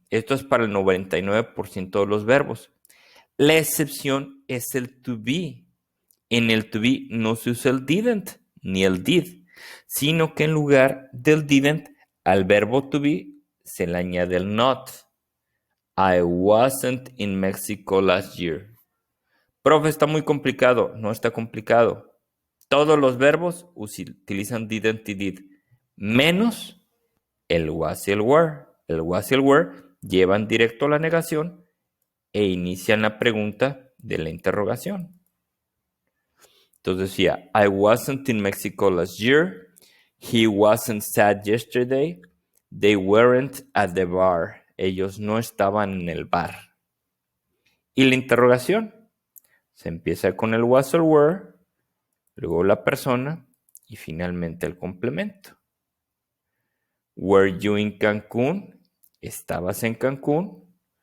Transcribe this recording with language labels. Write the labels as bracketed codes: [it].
[es] Esto es para el 99% de los verbos. La excepción es el to be. En el to be no se usa el didn't ni el did, sino que en lugar del didn't al verbo to be se le añade el not. [en] I wasn't in Mexico last year. [es] Profe, está muy complicado. No está complicado. Todos los verbos utilizan didn't y did, menos el was y el were. El was y el were llevan directo a la negación e inician la pregunta de la interrogación. Entonces decía, [en] I wasn't in Mexico last year. He wasn't sad yesterday. They weren't at the bar. [es] Ellos no estaban en el bar. Y la interrogación se empieza con el was or were, luego la persona y finalmente el complemento. [en] Were you in Cancún? [es] ¿Estabas en Cancún?